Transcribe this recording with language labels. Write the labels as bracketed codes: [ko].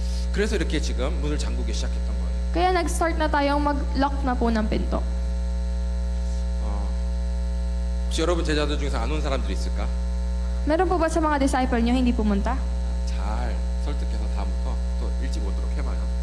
[ko] 그래서 이렇게 지금 문을 잠그기 시작했던 거예요. [tl] Kaya nag-start na tayong mag-lock na po ng pinto. [ko] 혹시 여러분 제자들 중에서 안 온 사람들이 있을까? [tl] Meron po ba sa mga disciple nyo hindi pumunta? [ko] 잘 설득해서 다음부터 또 일찍 오도록 해봐요.